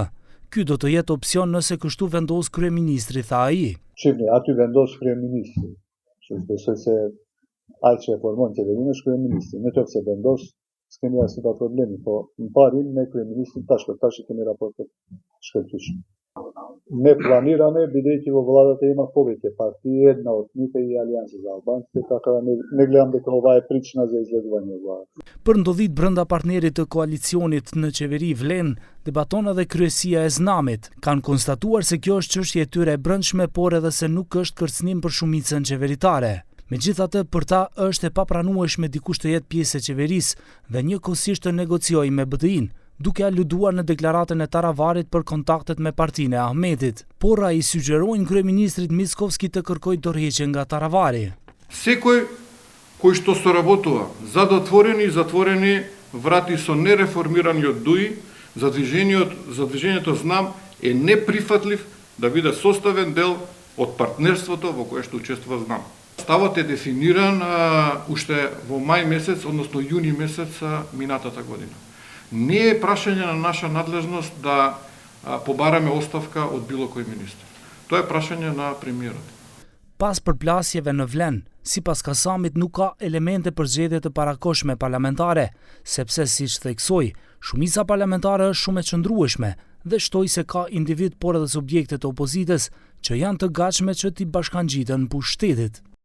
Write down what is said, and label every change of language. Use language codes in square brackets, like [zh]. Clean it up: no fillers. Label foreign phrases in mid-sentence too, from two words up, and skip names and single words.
[sq] Ky do të jetë opsion nëse kështu vendos kryeministri, tha ai. Shihni, aty vendos kryeministri. Që besoj se ai që e formon qeverinë është kryeministri. Nëse vendos, s'kemi asnjë problemi, po në parim me kryeministrin tash kemi raportet shkëlqyeshme. [mk] Me planirane бидејќи во владата има повеќе партии, една од нив е и Алијанса за албанците, така да не гледам дека ова е причина за излегување од владата. [sq] Për ndodhit brenda partnerit të koalicionit në qeveri Vlen, debaton edhe kryesia e Znamit. Kanë konstatuar se kjo është çështje e tyre e brendshme, por edhe se nuk është kërcënim për shumicën qeveritare. Megjithatë, për ta është e papranueshme dikush të jetë pjesë e qeverisë dhe njëkohësisht të negociojë me BDI-n, duke aluduar në deklaratën e Taravarit për kontaktet me partinë e Ahmetit. Por ai sugjerojnë kryeministrit Mickovski të kërkojë dorëheqje nga Taravari. [mk] Секој кој што соработува за отворени и затворени врати со нереформираниот ДУИ, за движењето Знам е неприфатлив да биде составен дел од партнерството во кое што учествува Знам. Ставот е дефиниран уште во мај месец, односно јуни месец минатата година. Не е прашање на наша надлежност да побараме оставка од било кој министр. Тоа е прашање на премиерот. [sq] Pas përplasjeve në Vlen, sipas Kasamit nuk ka elemente për zgjedhje të parakohshme parlamentare, sepse siç theksoi, shumica parlamentare është shumë e qëndrueshme dhe shtoi se ka individ por edhe subjekte të opozitës që janë të gatshme që t'i bashkangjiten pushtetit.